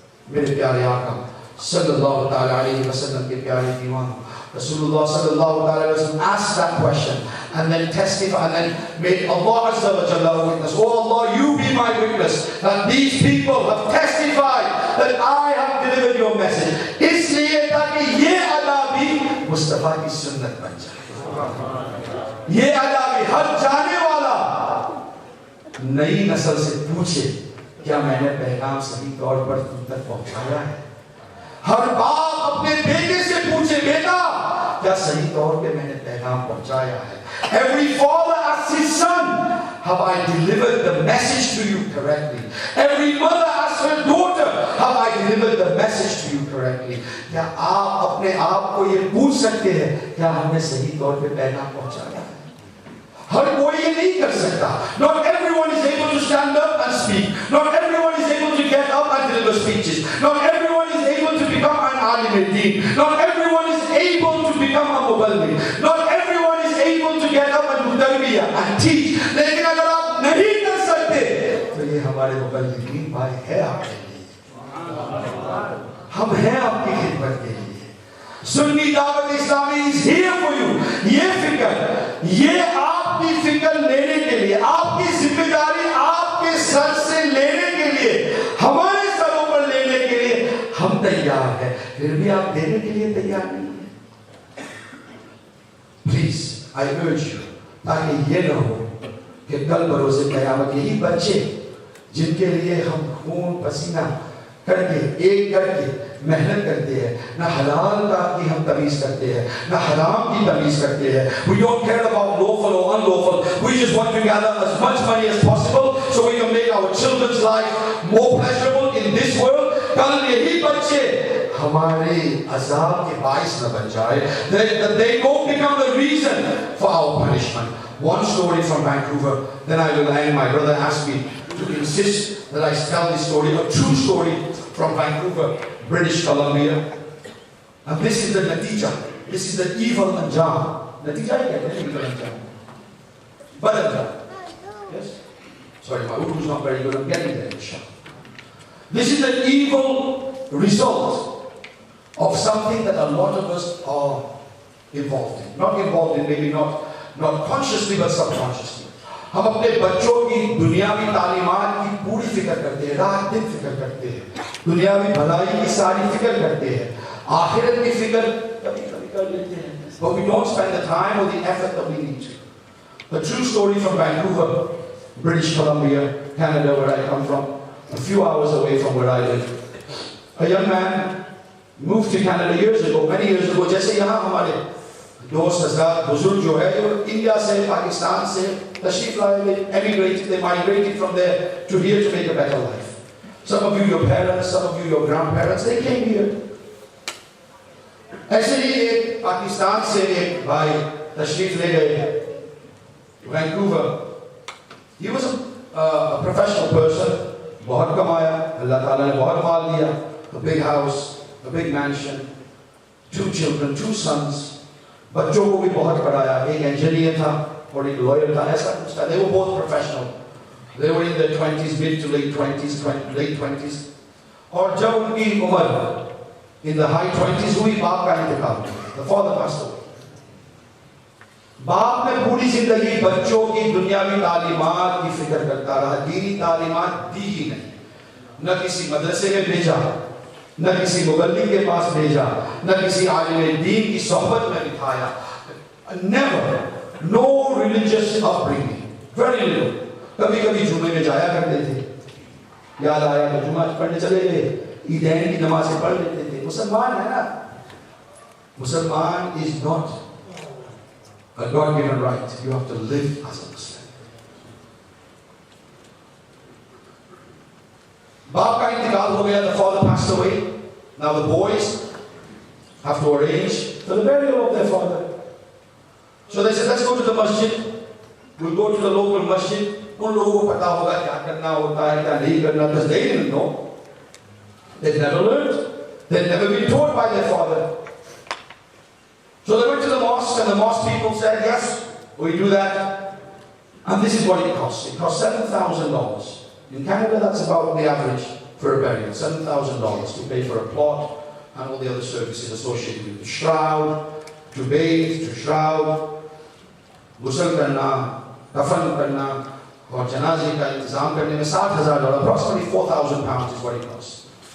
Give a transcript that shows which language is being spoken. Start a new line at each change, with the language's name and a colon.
Hindi: Mere pyare Aqa sallallahu alaihi wasallam ke pyare diwan,
English: Rasulullah sallallahu alaihi wasallam asked that question and then testified and then made Allah Azza wa Jalla witness. Oh Allah, you be my witness that these people have testified that I have delivered your message.
Hindi: इसलिए ताकि ये अदा भी मुस्तफा की सुन्नत बन जाए. ये अदा भी हर जाने वाला नई नस्ल से पूछे, क्या मैंने पैगाम सही तौर पर तुम तक पहुंचाया है? हर बाप अपने बेटे से पूछे, बेटा क्या सही तौर पे मैंने पैगाम पहुंचाया है?
English: Every father asks his son, have I delivered the message to you correctly? Every mother asks her daughter, have I delivered the message to you correctly?
Hindi: क्या आप अपने आप को ये पूछ सकते हैं, क्या हमने सही तौर पे पैगाम पहुंचाया है? हर कोई ये नहीं कर सकता.
English: Not everyone is able to stand up and speak. Not everyone is able to get up and deliver speeches. Not everyone is able to become an alim al-deen. Not everyone is able to become a muballigh. Not everyone is able to get up and do tarbiyah and teach.
Hindi: लेकिन अगर आप नहीं कर सकते, तो ये हमारे मुबल्लिगीन भाई है आपके लिए. हम हैं आपकी खिदमत के लिए.
English: Sunni Dawat Islami is here for you.
Hindi: ये फिक्र, ये आपकी फिक्र लेने के लिए, आपकी जिम्मेदारी आपके सर से लेने के लिए, हमारे सरों पर लेने के लिए हम तैयार हैं. फिर भी आप देने के लिए तैयार नहीं हैं.
English: please I urge you,
Hindi: ताकि ये न हो कि कल बरोज़े क़यामत यही बच्चे जिनके लिए हम खून पसीना करके एक करके मेहनत करते हैं, ना हलाल की हम तमीज़ करते हैं, ना हराम की तमीज़ करते हैं.
English: We don't care about lawful or unlawful. We just want to gather as much money as possible so we can make our children's life more pleasurable in this world.
Hindi: कल यही बच्चे हमारे अज़ाब के बाइस न बन जाए.
English: That they don't become the reason for our punishment. One story from Vancouver, then I will end. My brother asked me to insist that I tell this story, a true story from Vancouver, British Columbia. And this is the natija. This is the evil anjam. Natija is evil anjam. But anjam. Yes? Sorry, my Urdu is not very good. I'm getting there, inshallah. This is the evil result of something that a lot of us are involved in. Not involved in, maybe not consciously, but subconsciously.
Hindi: हम अपने बच्चों की दुनियावी तालीमात की पूरी फिक्र करते हैं, रात दिन फिक्र करते हैं, दुनियावी भलाई की सारी फिक्र करते हैं, आखिरत की फिक्र कभी-कभी कर लेते हैं,
English: but we don't spend the time or the effort that we need to. A true story from Vancouver, British Columbia, Canada, where I come from, a few hours away from where I live. A young man moved to Canada years ago, many years ago,
Hindi: जैसे यहाँ हमारे दोस्त हज़रात बुजुर्ग जो है, जो India से, पाकिस्तान से तशरीफ लाए,
English: emigrated, they migrated from there to here to make a better life. Some of you, your parents, some of you, your grandparents, they came here.
Hindi: ऐसे ही एक पाकिस्तान से एक भाई तशरीफ ले गए Vancouver.
English: He was a professional person,
Hindi: बहुत कमाया, अल्लाह ताला ने बहुत माल दिया,
English: a big house, a big mansion, 2 children, 2 sons.
Hindi: बच्चों को भी बहुत पढ़ाया, एक engineer था और एक lawyer था, ऐसा कुछ था.
English: They were both professional. They were in their 20s, mid to late 20s, late 20s.
Hindi: और जब उनकी उम्र
English: in the high 20s
Hindi: हुई, बाप का इंतकाल.
English: The father passed away.
Hindi: बाप ने पूरी जिंदगी बच्चों की दुनियावी तालीमात की फिक्र करता रहा, दीनी तालीमात दी ही नहीं. न किसी मदरसे में भेजा, न किसी मुबल्लिग के पास भेजा, न किसी आलिम दीन की सोहबत में बिठाया.
English: Never, no religious upbringing, very little.
Hindi: कभी कभी जुमे में जाया करते थे, याद आया तो जुमा पढ़ने चले गए, ईदैन की नमाज़ें पढ़ लेते थे. मुसलमान है ना,
English: मुसलमान is not a God-given right. You have to live as a Muslim.
Hindi: बाप का इंतकाल हो गया,
English: the father passed away. Now the boys have to arrange for the burial of their father. So they said, let's go to the masjid. We'll go to the local masjid.
Hindi: उन लोगों को पता होगा क्या करना होता है, क्या नहीं करना,
English: because they didn't know. They'd never learned. They'd never been taught by their father. So they went to the mosque, and the mosque people said, yes, we do that. And this is what it costs. It costs $7,000. In Canada, that's about the average for a burial. $7,000 to pay for a plot and all the other services associated with the shroud, to bathe, to shroud,
Hindi: ghusl karna, kafan karna, और जनाजे का इंतजाम करने में
English: $60,000, approximately £4,000 is what it costs.